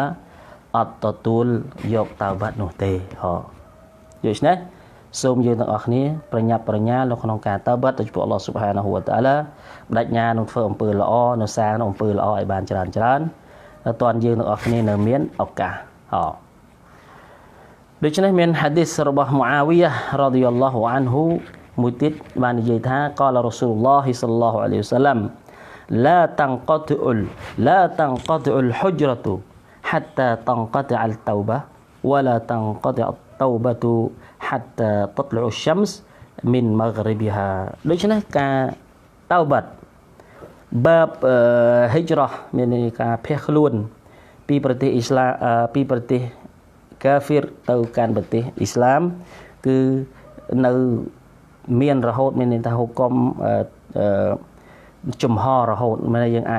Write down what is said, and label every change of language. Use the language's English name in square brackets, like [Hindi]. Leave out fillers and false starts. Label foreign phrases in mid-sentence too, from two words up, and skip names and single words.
[Khmer] អត់ទទួលយកតៅបាត់នោះទេហ៎ដូច្នេះសូមយើងទាំងអស់គ្នាប្រញាប់ប្រញាល់នៅក្នុងការតៅបាត់ទៅចំពោះអល់ឡោះ [Arabic] سبحانه وتعالى [Khmer] បដិញ្ញានឹងធ្វើអំពើល្អនៅសាងអំពើល្អឲ្យបានច្រើនដល់តើយើងទាំងអស់គ្នានៅមានឱកាសហ៎ដូច្នេះមានហាឌីសរបស់មូអាវីយ៉ា [Arabic] رضي الله عنه [Khmer] មួយទៀតបាននិយាយថាកាល [Arabic] رسول الله صلى الله عليه وسلم لا تنقطع الحجرة حتى تنقطع التوبة ولا تنقطع التوبة حتى تطلع الشمس من مغربها ដូ [Khmer] ច្នេះការតៅបាត់បាបហិជ្រ៉ាមានការភៀសខ្លួនពីប្រទេសអ៊ីស្លាមពីប្រទេសកាហ្វ៊ីរទៅកាន់ប្រទេសអ៊ីស្លាមគឺនៅមានរហូតមានន័យថាហុគមចំហរហូតមិនយើងអាច